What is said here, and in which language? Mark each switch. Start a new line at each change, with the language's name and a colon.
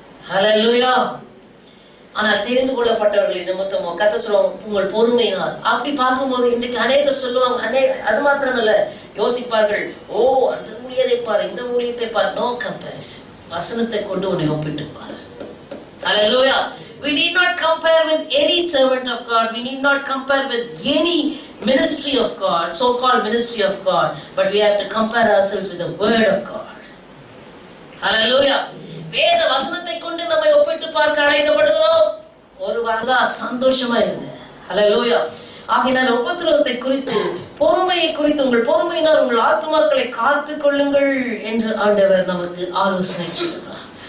Tamil: ஹல்லேலூயா. ஆனால் தெரிந்து கொள்ளப்பட்டவர்களின் நிமித்தமோ கர்த்தர் சொல்லுவாங்க, உங்கள் பொறுமையினால். அப்படி பார்க்கும்போது இன்றைக்கு அநேகர் சொல்லுவாங்க, அது மாத்திரமல்ல, யோசிப்பார்கள், ஓ அந்த ஊழியத்தை பாரு, இந்த ஊழியத்தை பாரு.
English: No comparison.
Tamil: வசனத்தை கொண்டு உன்னை ஒப்பிட்டு பாரு. ஹல்லேலூயா.
English: We need not compare with any servant of God. We need not compare with any ministry of God, so-called ministry of God. But we have to compare ourselves with the word of God. Hallelujah.
Tamil: வேத வசனத்தை கொண்டு நம்மை ஒப்பிட்டு பார்க்க அழைக்கப்படுகிறோம். ஒரு வாரம் சந்தோஷமா இருங்க. Hallelujah. ஆகையினால் உபத்திரவத்தை குறித்து, பொறுமையை குறித்து, உங்கள் பொறுமையினால் உங்கள் ஆத்துமாக்களை காத்துக் கொள்ளுங்கள் என்று ஆண்டவர் நமக்கு ஆலோசனை செய்கிறார்.